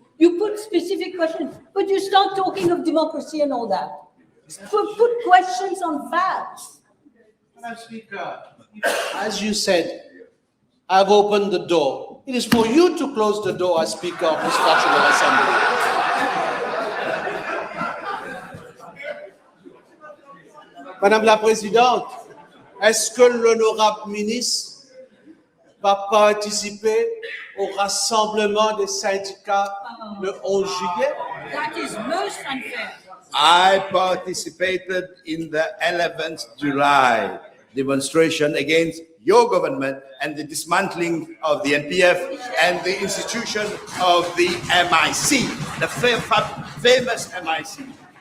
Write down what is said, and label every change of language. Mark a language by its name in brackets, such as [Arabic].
[English] You put specific questions, but you start talking of democracy and all that. Put questions on facts. Madam Speaker, as you said, I've opened the door. It is for you to close the door as Speaker of this National Assembly. [French] Madame la Présidente, est-ce que l'honorable ministre va participer au rassemblement des syndicats le 11 juillet? [English] That is most unfair. I participated in the 11th July demonstration against your government and the dismantling of the NPF and the institution of the MIC, the famous MIC.